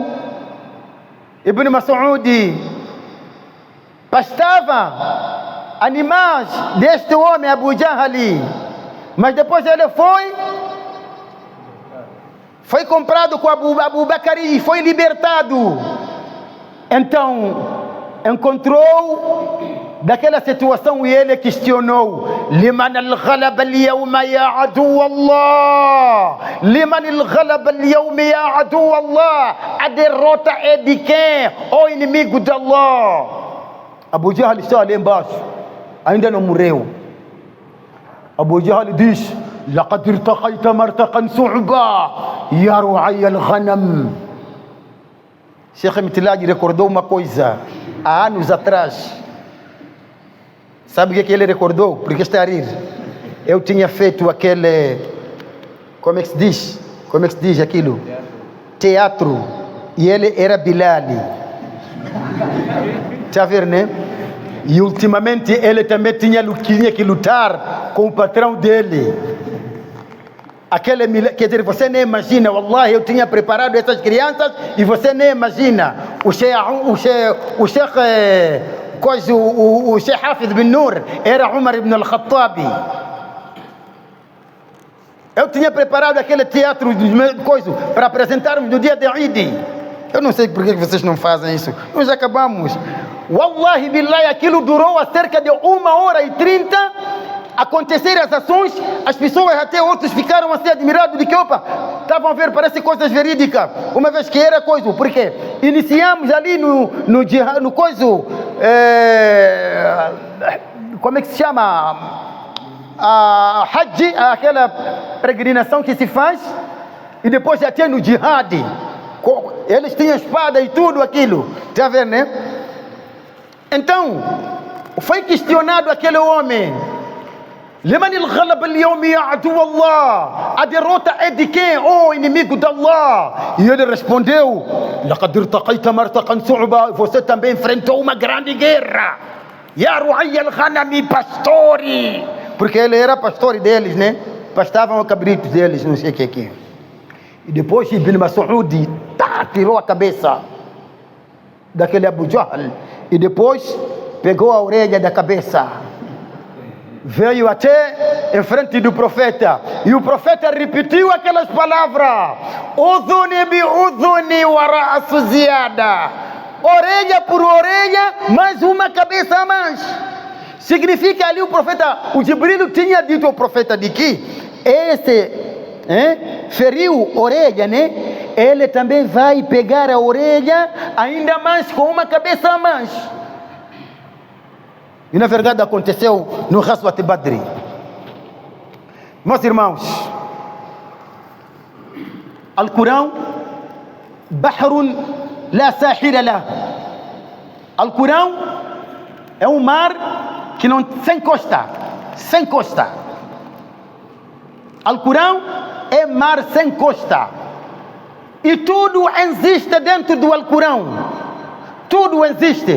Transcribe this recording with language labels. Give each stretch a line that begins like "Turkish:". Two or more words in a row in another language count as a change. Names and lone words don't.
Portuguese: Ibn Mas'ud pastava animais deste homem Abu Jahl, mas depois ele foi comprado com Abu Bakr e foi libertado. Então encontrou daquela situação e ele questionou:
Arabic: لمن الغلب اليوم يا عدو الله? لمن الغلب اليوم يا عدو الله?
Portuguese: A derrota é de quem? O inimigo de Allah. Abu Jahl está ali embaixo, ainda não morreu. Abu Jahl diz:
Arabic: لقد ارتقيت مرتقى صعبا يا رويعي الغنم.
Portuguese: Sheikh Mitlaj recordou uma coisa há anos atrás. Sabe o que ele recordou? Porque está a rir. Eu tinha feito aquele, como é que se diz? Como é que se diz aquilo? Teatro. E ele era Bilal. Está a ver, né? E ultimamente ele também tinha que lutar com o patrão dele. Quer dizer, você nem imagina. Wallahi, eu tinha preparado essas crianças e você nem imagina. O Sheikh Hafid bin Nur era Umar ibn al-Khattab. Eu tinha preparado aquele teatro para apresentarmos no dia de Eid. Eu não sei por que vocês não fazem isso. Nós acabamos.
Arabic: والله بالله,
Portuguese: aquilo durou a cerca de 1h30. Acontecer as ações, as pessoas, até outros ficaram assim admirados de que, estavam a ver, parece coisas verídicas, uma vez que era coisa, porque iniciamos ali no coisa, como é que se chama? A Hajj, aquela peregrinação que se faz, e depois já tinha no jihad, eles tinham espada e tudo aquilo, está a ver, né? Então, foi questionado aquele homem:
Arabic: لمن الغلب اليوم يا عدو الله?
Portuguese: A derrota é de quem? O inimigo de Allah. E ele respondeu:
Arabic: لقد ارتقيت مرتقى صعبا.
Portuguese: Você também enfrentou uma grande guerra.
Arabic: يا رويعي الغنم,
Portuguese: pastore. Porque ele era pastor deles, né? Pastavam cabritos deles, não sei o que aqui. E depois Ibn Mas'ud tirou a cabeça daquele Abu Jahl. E depois pegou a orelha da cabeça, veio até em frente do profeta, e o profeta repetiu aquelas palavras:
Arabic: أذني بأذني ورأس زيادة.
Portuguese: Orelha por orelha, mais uma cabeça a mais. Significa ali o profeta, o Jibril tinha dito ao profeta de que esse feriu orelha, né? Ele também vai pegar a orelha ainda mais, com uma cabeça a mais. E na verdade aconteceu no Ghazwat Badr. Meus irmãos,
Arabic: Al-Corão, بحر لا ساحل له.
Portuguese: Al-Corão é um mar que não sem costa, sem costa. Al-Corão é mar sem costa. E tudo existe dentro do Al-Corão. Tudo existe.